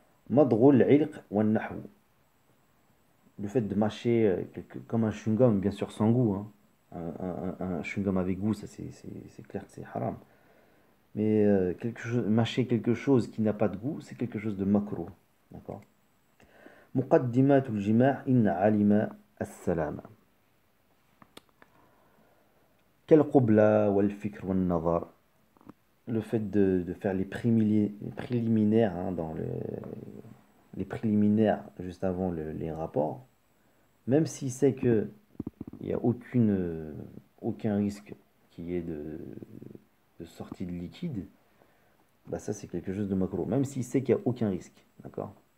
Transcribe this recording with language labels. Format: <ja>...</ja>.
<fr>Madrul ilq ou un ahou. Le fait de mâcher comme un chewing-gum, bien sûr sans goût. Hein. Un chewing-gum avec goût, ça c'est clair que c'est haram. Mais mâcher quelque chose qui n'a pas de goût, c'est quelque chose de makruh. D'accord?</fr> <ar>مقدمات الجماع إن علم السلامة كالقبلة والفكر والنظر.</ar> <fr>Le fait de faire les préliminaires, hein, les préliminaires juste avant les rapports, même s'il sait qu'il n'y a aucun risque qu'il y ait de sortie de liquide, bah ça c'est quelque chose de makro, même s'il sait qu'il n'y a aucun risque, d'accord?</fr>